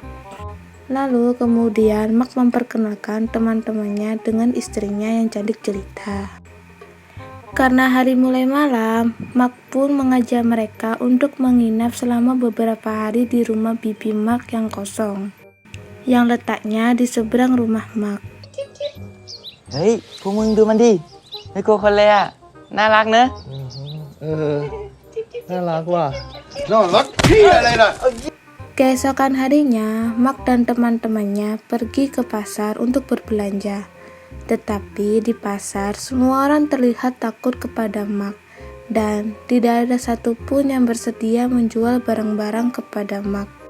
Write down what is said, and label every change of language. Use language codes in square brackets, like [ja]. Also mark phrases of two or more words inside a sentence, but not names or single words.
[id] Lalu kemudian Mak memperkenalkan teman-temannya dengan istrinya yang cantik jelita. Karena hari mulai malam, Mak pun mengajak mereka untuk menginap selama beberapa hari di rumah Bibi Mak yang kosong, yang letaknya di seberang rumah Mak. [th] เฮ้ยพวกมึงดูมันดิไม่กลัวคนเลยอ่ะน่ารักเนอะ น่ารักว่ะน่ารักพี่อะไรน่ะ [id] Keesokan harinya, Mak dan teman-temannya pergi ke pasar untuk berbelanja. Tetapi di pasar, semua orang terlihat takut kepada Mak, dan tidak ada satupun yang bersedia menjual barang-barang kepada Mak.